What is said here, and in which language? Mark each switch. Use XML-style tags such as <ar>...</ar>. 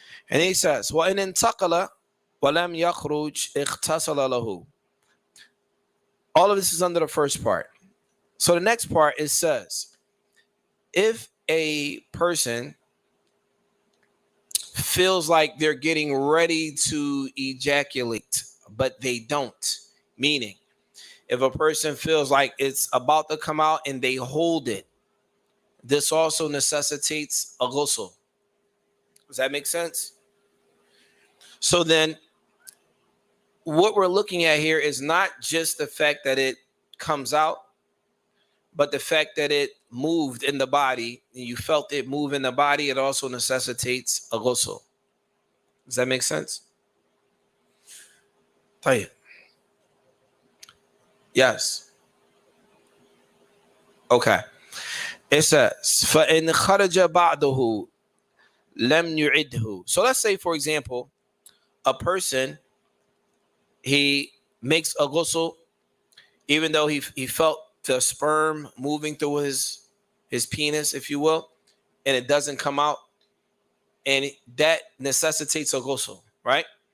<en>And he says,</en> <ar>وَإِنْ انْتَقَلَ وَلَمْ يَخْرُجْ اِغْتَسَلَ لَهُ.</ar> <en>All of this is under the first part. So the next part, it says, if a person feels like they're getting ready to ejaculate, but they don't, meaning if a person feels like it's about to come out and they hold it, this also necessitates a ghusl. Does that make sense? So then what we're looking at here is not just the fact that it comes out, but the fact that it moved in the body, and you felt it move in the body, it also necessitates a ghusl. Does that make sense?</en> <ar>طيب.</ar> <en>Yes. Okay. It says,</en> <ar>فَإِنْ خَرَجَ بَعْدُهُ لَمْ يُعِدْهُ.</ar> <en>So let's say, for example, a person, he makes a ghusl, even though he felt the sperm moving through his penis, if you will, and it doesn't come out, and that necessitates a ghusl, right?</en>